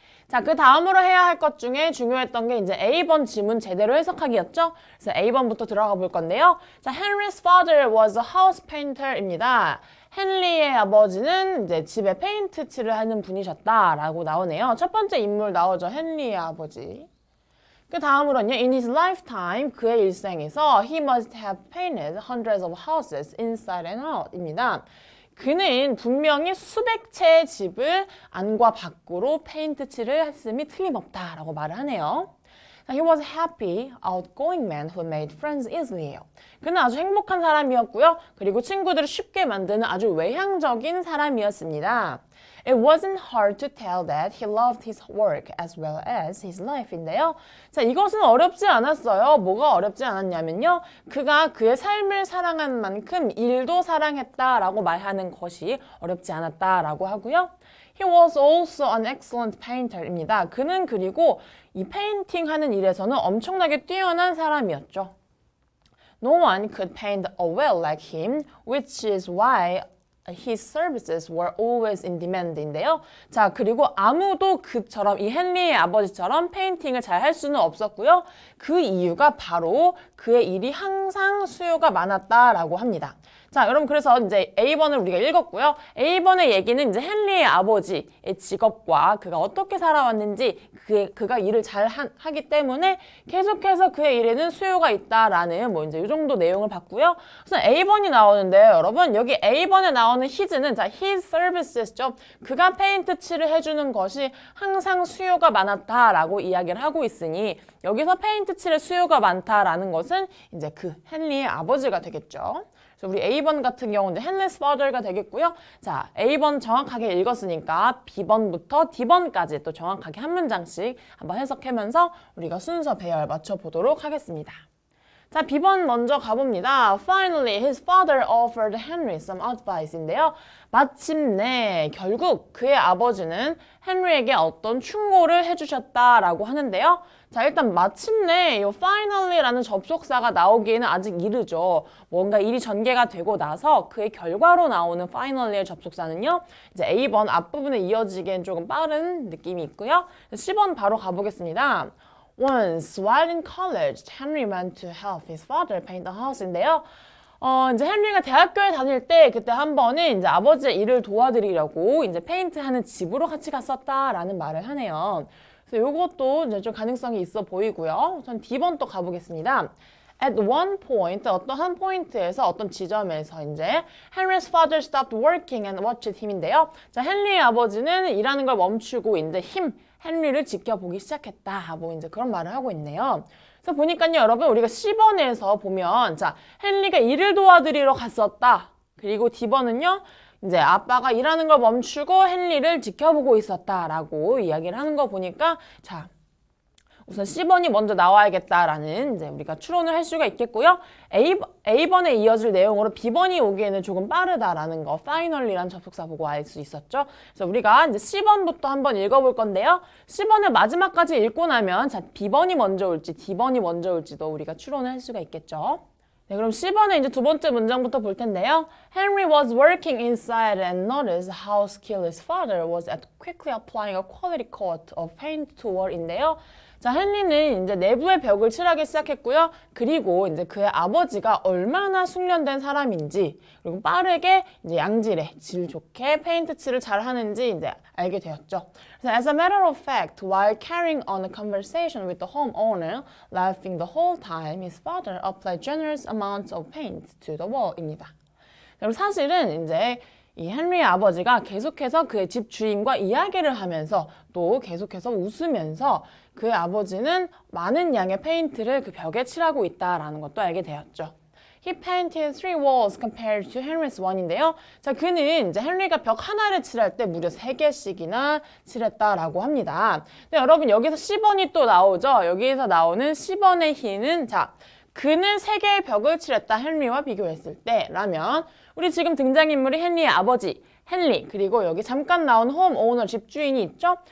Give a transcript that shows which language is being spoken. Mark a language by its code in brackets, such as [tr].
[ko] 자, 그 다음으로 해야 할 것 중에 중요했던 게 이제 A번 지문 제대로 해석하기였죠. [en] 그래서 A번부터 들어가 볼 건데요. 자, Henry's father was a house painter입니다. [ko] 헨리의 아버지는 이제 집에 페인트 칠을 하는 분이셨다라고 나오네요. 첫 번째 인물 나오죠. 헨리의 아버지. 그 다음으로는요. [en] In his lifetime, [ko] 그의 일생에서 [en] he must have painted hundreds of houses inside and out 입니다. [ko] 그는 분명히 수백 채의 집을 안과 밖으로 페인트 칠을 했음이 틀림없다라고 말을 하네요. [en] He was a happy, outgoing man who made friends easily. [ko] 그는 아주 행복한 사람이었고요. 그리고 친구들을 쉽게 만드는 아주 외향적인 사람이었습니다. [en] It wasn't hard to tell that he loved his work as well as his life인데요. [ko] 자, 이것은 어렵지 않았어요. 뭐가 어렵지 않았냐면요. 그가 그의 삶을 사랑한 만큼 일도 사랑했다라고 말하는 것이 어렵지 않았다라고 하고요. [en] He was also an excellent painter입니다. [ko] 그는 그리고 이 페인팅 하는 일에서는 엄청나게 뛰어난 사람이었죠. [en] No one could paint well like him, which is why his services were always in demand인데요. [ko] 자, 그리고 아무도 그처럼 이 헨리의 아버지처럼 페인팅을 잘 할 수는 없었고요. 그 이유가 바로 그의 일이 항상 수요가 많았다라고 합니다. 자, 여러분 그래서 이제 A번을 우리가 읽었고요. A번의 얘기는 이제 헨리의 아버지의 직업과 그가 어떻게 살아왔는지 그가 일을 잘 하기 때문에 계속해서 그의 일에는 수요가 있다라는 뭐 이제 이 정도 내용을 봤고요. 우선 A번이 나오는데요. 여러분 여기 A번에 나오는 his는 자, his services죠. 그가 페인트 칠을 해주는 것이 항상 수요가 많았다라고 이야기를 하고 있으니 여기서 페인트 칠의 수요가 많다라는 것은 이제 그 헨리의 아버지가 되겠죠. 우리 A번 같은 경우는 헨리's father가 되겠고요. 자, A번 정확하게 읽었으니까 B번부터 D번까지 또 정확하게 한 문장씩 한번 해석하면서 우리가 순서 배열 맞춰보도록 하겠습니다. 자, B번 먼저 가봅니다. [en] Finally, his father offered Henry some advice인데요. [ko] 마침내 결국 그의 아버지는 헨리에게 어떤 충고를 해주셨다라고 하는데요. 자, 일단 마침내 이 finally라는 접속사가 나오기에는 아직 이르죠. 뭔가 일이 전개가 되고 나서 그의 결과로 나오는 finally의 접속사는요. 이제 A번 앞부분에 이어지기엔 조금 빠른 느낌이 있고요. C번 바로 가보겠습니다. [en] Once, while in college, Henry went to help his father paint the house인데요. [ko] 이제 헨리가 대학교에 다닐 때 그때 한 번은 이제 아버지의 일을 도와드리려고 이제 페인트하는 집으로 같이 갔었다라는 말을 하네요. 그래서 이것도 이제 좀 가능성이 있어 보이고요. 우선 D번 또 가보겠습니다. [en] At one point, [ko] 어떤 한 포인트에서 어떤 지점에서 이제 [en] Henry's father stopped working and watched him인데요. [ko] 자, 헨리의 아버지는 일하는 걸 멈추고 이제 헨리를 지켜보기 시작했다. 뭐 이제 그런 말을 하고 있네요. 그래서 보니까요, 여러분 우리가 C번에서 보면 자, 헨리가 일을 도와드리러 갔었다. 그리고 D번은요. 이제 아빠가 일하는 걸 멈추고 헨리를 지켜보고 있었다라고 이야기를 하는 거 보니까 자, 우선 C번이 먼저 나와야겠다라는 이제 우리가 추론을 할 수가 있겠고요. A번에 이어질 내용으로 B번이 오기에는 조금 빠르다라는 거, finally라는 접속사 보고 알 수 있었죠. 그래서 우리가 이제 C번부터 한번 읽어볼 건데요. C번을 마지막까지 읽고 나면 자, B번이 먼저 올지 D번이 먼저 올지도 우리가 추론을 할 수가 있겠죠. 네, 그럼 C번에 이제 두 번째 문장부터 볼 텐데요. [en] Henry was working inside and noticed how skilled his father was at quickly applying a quality coat of paint to wall인데요. [ko] 자, 헨리는 이제 내부의 벽을 칠하기 시작했고요. 그리고 이제 그의 아버지가 얼마나 숙련된 사람인지, 그리고 빠르게 이제 양질의 질 좋게 페인트 칠을 잘 하는지 이제 알게 되었죠. 그래서 [en] as a matter of fact, while carrying on a conversation with the homeowner, laughing the whole time, his father applied generous amounts of paint to the wall입니다. [ko] 그럼 사실은 이제 이 헨리의 아버지가 계속해서 그의 집 주인과 이야기를 하면서 또 계속해서 웃으면서 그의 아버지는 많은 양의 페인트를 그 벽에 칠하고 있다라는 것도 알게 되었죠. [en] He painted 3 walls compared to Henry's one인데요. [ko] 자, 그는 이제 헨리가 벽 하나를 칠할 때 무려 3개씩이나 칠했다라고 합니다. 근데 여러분 여기서 C번이 또 나오죠. 여기에서 나오는 C번의 he는 자, 그는 3개의 벽을 칠했다 헨리와 비교했을 때 라면 우리 지금 등장인물이 헨리의 아버지 헨리 그리고 여기 잠깐 나온 홈 오너 집주인이 있죠.